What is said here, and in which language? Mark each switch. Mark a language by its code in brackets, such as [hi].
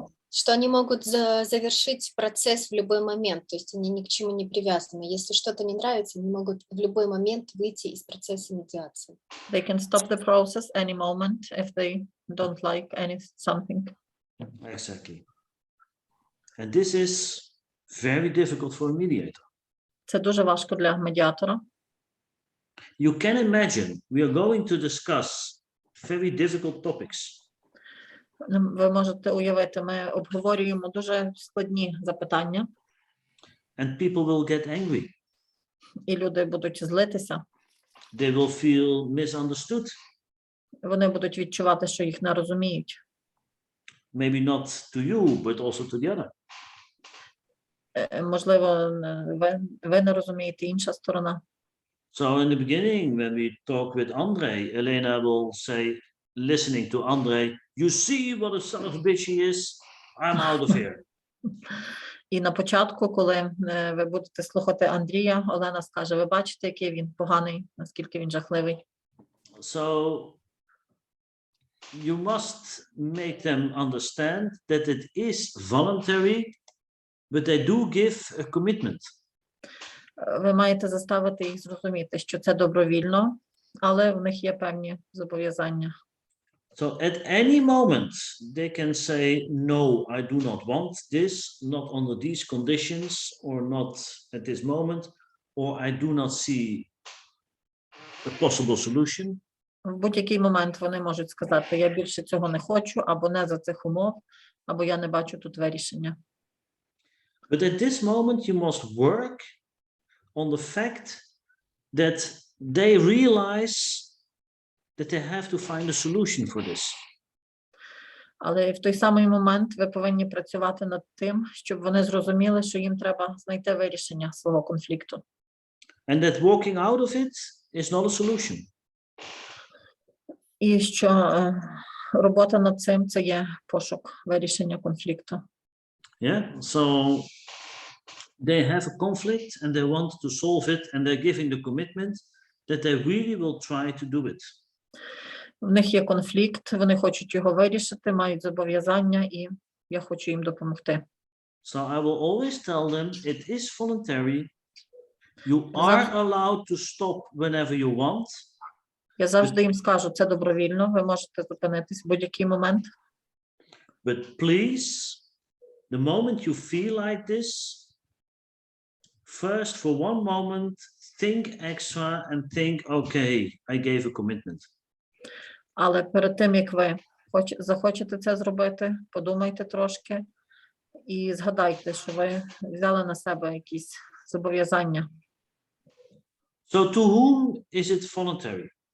[ru] Что они могут завершить процесс в любой момент, то есть они ни к чему не привязаны. Если что-то не нравится, они могут в любой момент выйти из процесса медиации. [en] They can stop the process any moment if they don't like something. Exactly. And this is very difficult for a mediator. [uk] Це дуже важко для медіатора. [en] You can imagine we are going to discuss very difficult topics. [uk] Ви можете уявити, ми обговорюємо дуже складні запитання. [en] And people will get angry. [uk] І люди будуть злитися. [en] They will feel misunderstood. [uk] Вони будуть відчувати, що їх не розуміють. [en] Maybe not to you, but also to the other. [uk] Можливо, ви не розумієте, інша сторона. [en] So in the beginning, when we talk with Andre, Elena will say, listening to Andre, you see what a son of a bitch he is? I'm out of here. [uk] І на початку, коли ви будете слухати Андрія, Олена скаже, ви бачите, який він поганий, наскільки він жахливий. [en] So you must make them understand that it is voluntary, but they do give a commitment. [uk] Ви маєте заставити їх зрозуміти, що це добровільно, але в них є певні зобов'язання. [en] So at any moment they can say, no, I do not want this, not under these conditions, or not at this moment, or I do not see a possible solution. [uk] В будь-який момент вони можуть сказати, я більше цього не хочу, або не за цих умов, або я не бачу тут вирішення. [en] But at this moment you must work on the fact that they realize that they have to find a solution for this. [uk] Але в той самий момент ви повинні працювати над тим, щоб вони зрозуміли, що їм треба знайти вирішення свого конфлікту. [en] And that walking out of it is not a solution. [uk] І що робота над цим – це є пошук вирішення конфлікту. [en] Yeah, so they have a conflict and they want to solve it, and they're giving the commitment that they really will try to do it. [uk] В них є конфлікт, вони хочуть його вирішити, мають зобов'язання, і я хочу їм допомогти. [en] So I will always tell them it is voluntary. You are allowed to stop whenever you want. [uk] Я завжди їм скажу, це добровільно, ви можете зупинитись в будь-який момент. [en] But please, the moment you feel like this, first for one moment, think extra and think, okay, I gave a commitment. [uk] Але перед тим, як ви захочете це зробити, подумайте трошки і згадайте, що ви взяли на себе якісь зобов'язання. [en] So to whom is it voluntary?